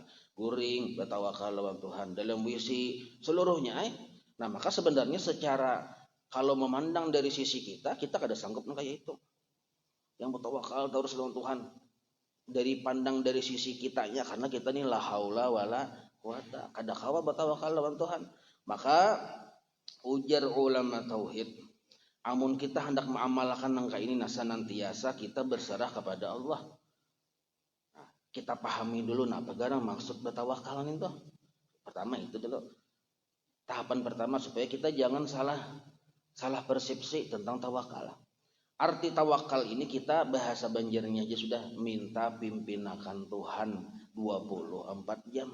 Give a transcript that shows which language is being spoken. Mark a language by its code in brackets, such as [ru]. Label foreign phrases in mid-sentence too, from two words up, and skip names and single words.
[bjn] Guring, bertawakal lawan Tuhan. [id] Dalam wisi, seluruhnya. Nah maka sebenarnya secara kalau memandang dari sisi kita kada sanggup kayak itu. Yang bertawakal terus lawan Tuhan. Dari pandang dari sisi kitanya, karena kita ini [ar] لا حول ولا قوة. [bjn] Kada kawa bertawakal lawan Tuhan. [id] Maka ujar ulama tauhid, amun kita hendak mengamalkan nangka ini senantiasa kita berserah kepada Allah. Nah, kita pahami dulu apa garang maksud bertawakal itu. Pertama itu dulu. Tahapan pertama supaya kita jangan salah persepsi tentang tawakal. Arti tawakal ini kita bahasa Banjarnya aja sudah minta pimpinakan Tuhan 24 jam.